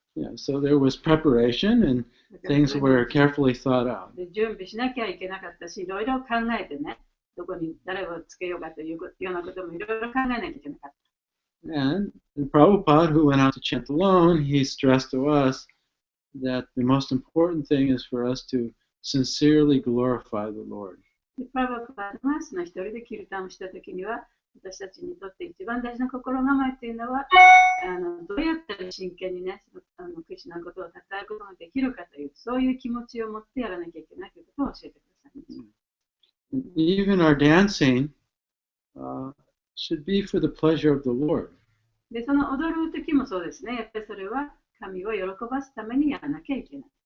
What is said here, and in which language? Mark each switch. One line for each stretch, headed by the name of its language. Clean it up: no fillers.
English: Yeah, so there was preparation and
Japanese: だから
English: things
Japanese: それ
English: were carefully thought out.
Japanese: で準備しなきゃいけなかったし、いろいろ考えてね、どこに誰をつけようかというようなこともいろいろ考えなきゃいけなかった。
English: And Prabhupada, who went out to chant alone, he stressed to us that the most important thing is for us to sincerely glorify the Lord.
Japanese: でプラバパーがその一人でキルタンをしたときには、私たちにとって一番大事な心構えというのは、どうやったら真剣にね、クリシュナのことを称えることができるかという、そういう気持ちを持ってやらなきゃいけないということを教えてくださいました。
English: Even our dancing should be for the pleasure of the Lord.
Japanese: で、その踊る時もそうですね。やっぱりそれは神を喜ばすためにやらなきゃいけない。